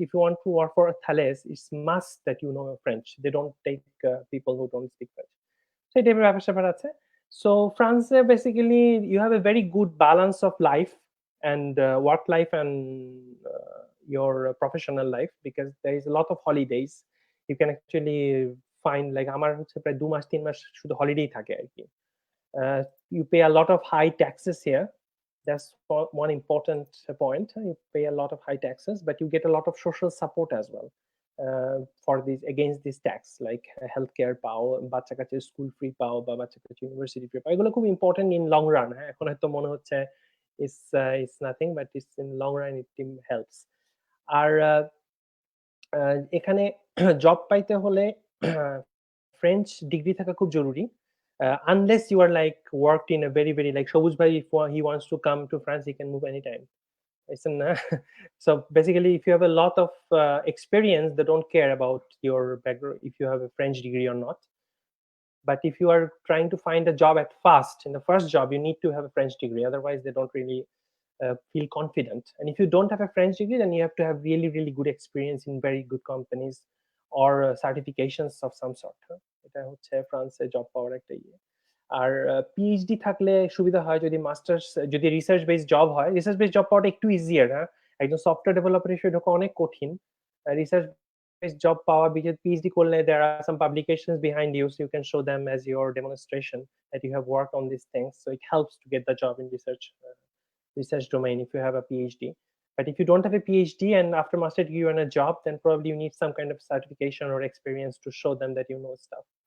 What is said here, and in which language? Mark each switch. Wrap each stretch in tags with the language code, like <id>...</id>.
<en>If you want to work for Thales, it's must that you know French. They don't take people who don't speak French. So</en> <bn>এই টাইপের ব্যাপার আছে।</bn> <en>So France, basically you have a very good balance of life and work life and your professional life, because there is a lot of holidays. You can actually find, like</en> <bn>আমার হচ্ছে প্রায় 2 মাস 3 মাস শুধু হলিডেই থাকে আর কি।</bn> <en>You pay a lot of high taxes here. That's one important point. You pay a lot of high taxes, but you get a lot of social support as well for these, against this tax, like healthcare</en> <bn>পাও, বাচ্চা কাচ্চার school free পাও বা বাচ্চা কাচ্চার university free পাও। এগুলো খুব important in long run. হ্যাঁ, এখন হয়তো মনে হচ্ছে</bn> <en>it's nothing, but it's in long run it helps.</en> <bn>আর এখানে জব পাইতে হলে ফ্রেঞ্চ ডিগ্রি থাকা খুব জরুরি।</bn> <en>Unless you are like worked in a very like Shobuj bhai, if he wants to come to France, he can move anytime. So basically, if you have a lot of experience, they don't care about your background, if you have a French degree or not. But if you are trying to find a job at first, in the first job, you need to have a French degree. Otherwise, they don't really feel confident. And if you don't have a French degree, then you have to have really good experience in very good companies or certifications of some sort.</en> <bn>এটা হচ্ছে ফ্রান্সে job পাওয়ার একটা ইয়ে। আর PhD থাকলে সুবিধা হয় যদি masters, যদি রিসার্চ বেসড জব হয়। রিসার্চ বেসড জব পাওয়াটা একটু ইজিয়ার। হ্যাঁ, একজন সফটওয়্যার ডেভেলপার হিসেবে ঢোকা অনেক কঠিন। রিসার্চ বেসড জব পাওয়া, বিকজ পিএইচডি করলে</bn> <en>there are some publications behind you, so you can show them as your demonstration that you have worked on these things, so it helps to get the job in research domain if you have a PhD. But if you don't have a PhD and after master degree you're in a job, then probably you need some kind of certification or experience to show them that you know stuff.</en>